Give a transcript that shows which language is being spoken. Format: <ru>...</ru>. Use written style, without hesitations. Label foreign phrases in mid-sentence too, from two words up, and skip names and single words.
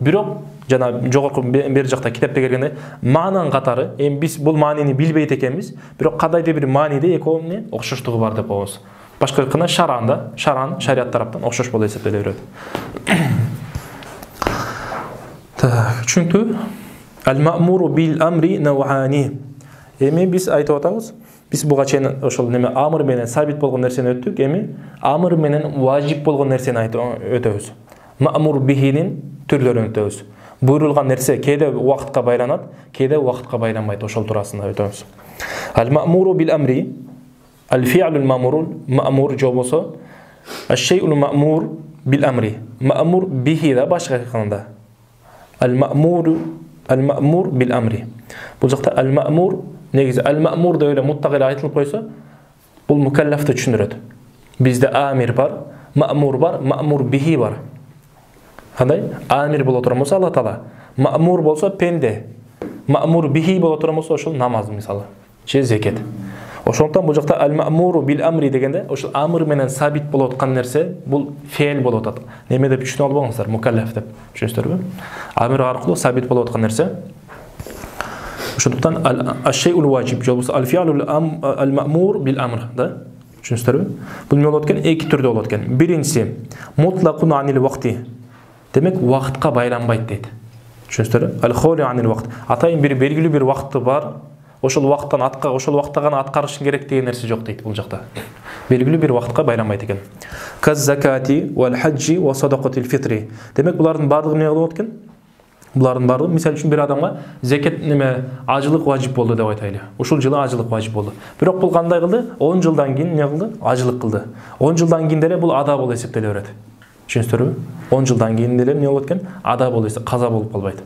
<ky>Бирок жана жогорку бер жакта китепте келгенде маанан катары, эми биз бул маанини билбейт экенбиз, бирок кандайдыр бир мааниде экөөнүн окшоштугу бар деп коебуз. Башка айтканда шаран шариат тараптан окшош болуп эсептеле берет. Так, түшүнүктүү?</ky> <ar>المأمور بالأمر نوعان.</ar> <ky>Эми биз айтып атабыз. Биз буга чейин ошол неме амыр менен сабит болгон нерсени өттүк. Эми амыр менен важип болгон нерсени айтып өтөбүз. Маъмур бихинин түрлөрүн өтөбүз. Буйрулган нерсе кээде убакытка байланат, кээде убакытка байланбайт. Ошол туурасында өтөбүз.</ky> <ar>المأمور بالأمر, الفعل المأمور жобосо, الشيء المأمور بالأمر. مأمور به</ar> <ky>да башка айтканда.</ky> <ar>المأمور بالأمر.</ar> <ky>Бул жакта al-ma'mur, негизи al-ma'mur деп эле муттак эле айтылып койсо, бул мукаллафты түшүндүрөт. Бизде амир бар, маъмур бар,</ky> <ar>مأمور به</ar> <ky>бар. Кандай? Амир боло турган болсо Алла Таала, маъмур болсо пенде,</ky> <ar>مأمور به</ar> <ky>боло турган болсо ошол намаз мисалы, же зекет. Ошондуктан бул жакта</ky> <ar>المأمور بالأمر</ar> <ky>дегенде, ошол амыр менен сабит болуп аткан нерсе бул фейл болуп атат. Неме деп түшүнүп албаңыздар, мукаллаф деп. Түшүнүңүздөрбү? Амыр аркылуу сабит болуп аткан нерсе. Ошондуктан</ky> <ar>الشيء الواجب</ar> <ky>жобосу</ky> <ar>الفعل المأمور بالأمر,</ar> <ky>да? Түшүнүңүздөрбү? Бул эмне болот экен? Эки түрдө болот экен. Биринчиси</ky> <ar>مطلق عن الوقت.</ar> <ky>Демек, убакытка байланбайт дейт. Түшүнүңүздөрбү?</ky> <ar>الخالي عن الوقت.</ar> <ky>Атайын бир белгилүү бир убакыты бар. Ошол убакыттан ошол убакытта гана аткарышың керек деген нерсе жок дейт бул жакта. Белгилүү бир убакытка байланбайт экен.</ky> <ar>كالزكاة والحج وصدقة الفطر.</ar> <ky>Демек, булардын баардыгы эмне болот экен? Булардын баардыгы, мисалы үчүн бир адамга закет неме ажылык важип болду деп айтайлы. Ушул жылы ажылык важип болду. Бирок бул кандай кылды? 10 жылдан кийин эмне кылды? Ажылык кылды. 10 жылдан кийин деле бул ада болуп эсептеле берет. Түшүнүңүздөрбү? 10 жылдан кийин деле эмне болот экен? Ада болуп, каза болуп калбайт.</ky>